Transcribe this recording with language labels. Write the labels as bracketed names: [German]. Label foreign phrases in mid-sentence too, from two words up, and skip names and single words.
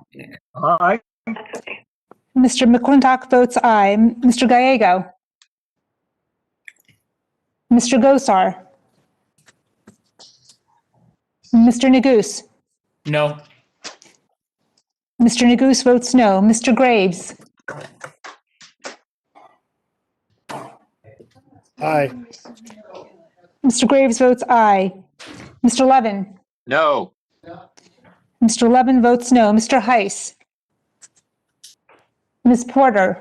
[English] Aye. Mr. McClintock votes aye. Mr. Gallego. Mr. Gosar. Mr. Neguse. No. Mr. Neguse votes no. Mr. Graves. Aye. Mr. Graves votes aye. Mr. Levin. No. Mr. Levin votes no. Mr. Heiss. Ms. Porter.